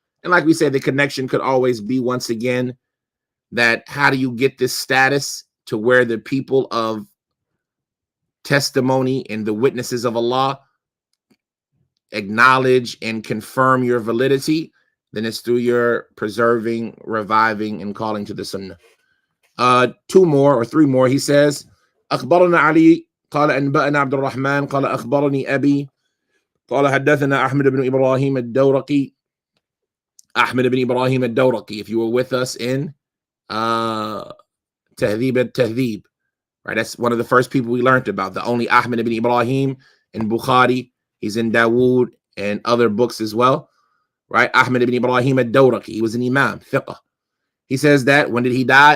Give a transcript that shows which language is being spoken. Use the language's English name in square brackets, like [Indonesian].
[English] And like we said, the connection could always be, once again, that how do you get this status to where the people of testimony and the witnesses of Allah acknowledge and confirm your validity? Then it's through your preserving, reviving, and calling to the Sunnah. 2 more or 3 more. He says, [Arabic] أخبرنا علي قال أنبأنا عبد الرحمن قال أخبرني أبي قال حدثنا أحمد بن إبراهيم الدورقي. [English] Ahmed ibn Ibrahim al-Dawraqi, if you were with us in Tahdhib al-Tahdhib, right? That's one of the first people we learned about, the only Ahmed ibn Ibrahim in Bukhari. He's in Dawood and other books as well, right? Ahmed ibn Ibrahim al-Dawraqi, he was an imam, fiqh. He says that, when did he die?